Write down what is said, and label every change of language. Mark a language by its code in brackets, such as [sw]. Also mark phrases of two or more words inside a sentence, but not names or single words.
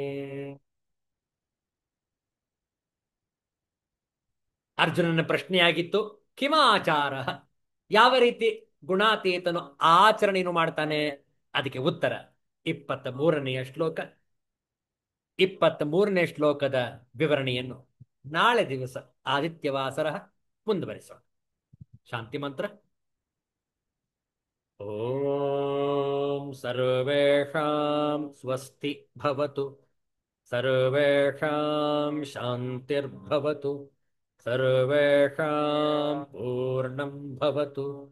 [kn] ಅರ್ಜುನನ ಪ್ರಶ್ನೆಯಾಗಿತ್ತು, ಕಿಮಾಚಾರ, ಯಾವ ರೀತಿ ಗುಣಾತೀತನು ಆಚರಣೆಯನ್ನು ಮಾಡ್ತಾನೆ. ಅದಕ್ಕೆ ಉತ್ತರ 23ನೇ ಶ್ಲೋಕ. 23ನೇ ಶ್ಲೋಕದ ವಿವರಣೆಯನ್ನು ನಾಳೆ ದಿವಸ ಆದಿತ್ಯವಾಸರ ಮುಂದುವರಿಸೋಣ. ಶಾಂತಿ ಮಂತ್ರ. [sa] ಓಂ ಸರ್ವೇಷಾಂ ಸ್ವಸ್ತಿ ಭವತು, ಸರ್ವೇಷಾಂ ಶಾಂತಿರ್ಭವತು, ಸರ್ವೇಷಾಂ ಪೂರ್ಣಂ ಭವತು,